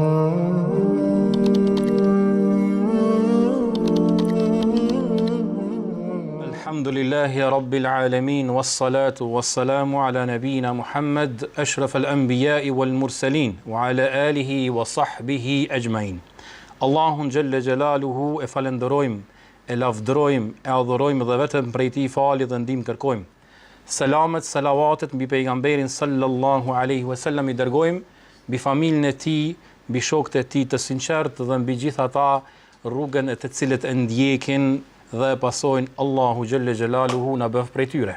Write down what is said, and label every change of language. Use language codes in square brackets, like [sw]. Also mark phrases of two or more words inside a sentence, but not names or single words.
[ar] الحمد لله رب العالمين، والصلاة والسلام على نبينا محمد، أشرف الأنبياء والمرسلين، وعلى آله وصحبه أجمعين. [sq] Allahun [ar] جل جلاله [sq] e falenderojmë, e lavdërojmë, e adhurojmë dhe vetëm prej tij falje dhe ndihmë kërkojmë. Selamet, salavatet mbi pejgamberin [ar] صلى الله عليه وسلم [sq] i dërgojmë, mbi familjen e tij, mbi shokët e tij të sinqertë dhe mbi gjithë ata rrugën e të cilët e ndjekin dhe pasojnë Allahu [ar] جل جلاله [sq] na bëf prej tyre.